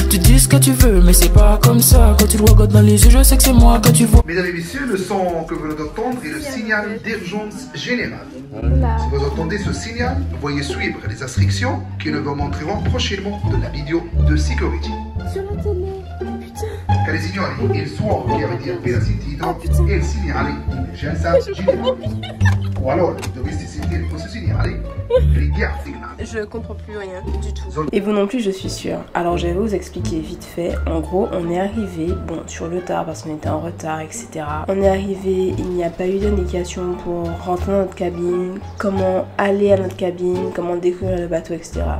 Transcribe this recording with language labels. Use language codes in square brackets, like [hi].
[fr] Tu dis ce que tu veux, mais c'est pas comme ça. Quand tu le regardes dans les yeux, je sais que c'est moi que tu vois. Mesdames et messieurs, le son que vous venez d'entendre est le signal d'urgence générale. Là. Si vous entendez ce signal, veuillez suivre les instructions qui nous montreront prochainement de la vidéo de sécurité. Sur la télé. Putain. [it] Cari signori, il suono che avete appena sentito è il segnale di emergenza generale. Qualora dovessi sentire questo segnale, richiamate. [fr] Je comprends plus rien du tout. Et vous non plus, je suis sûre. Alors je vais vous expliquer vite fait. En gros, on est arrivé, bon, sur le tard parce qu'on était en retard, etc. On est arrivé, il n'y a pas eu d'indication pour rentrer dans notre cabine, comment aller à notre cabine, comment découvrir le bateau, etc.